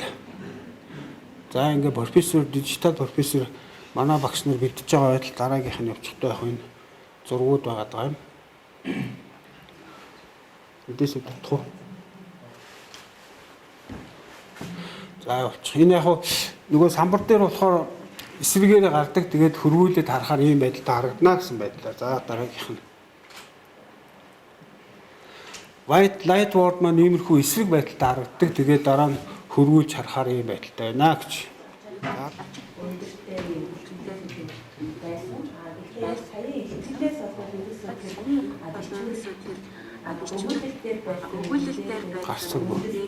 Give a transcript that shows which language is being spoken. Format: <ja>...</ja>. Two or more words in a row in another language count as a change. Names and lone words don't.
<mn>За ингээ дижитал профессор манай багш нар бэлдэж байгаа байдал дараагийнх нь өчтөө яг энэ зургууд байгаад байгаа юм. Эдээс утгах уу? За явуулчих. Энэ яг нөгөө самбар дээр болохоор эсвэгээр гардаг. Тэгээд хөрвүүлээд харахаар ийм байдалтай харагдана гэсэн байдлаар. За дараагийнх нь.</mn> <en>White light board</en> <mn>маань иймэрхүү эсрэг байдалтай харагддаг. Тэгээд дараа нь хөрвүүлж харахаар ийм байдалтай байна гэж. Гарсан бүр.</mn>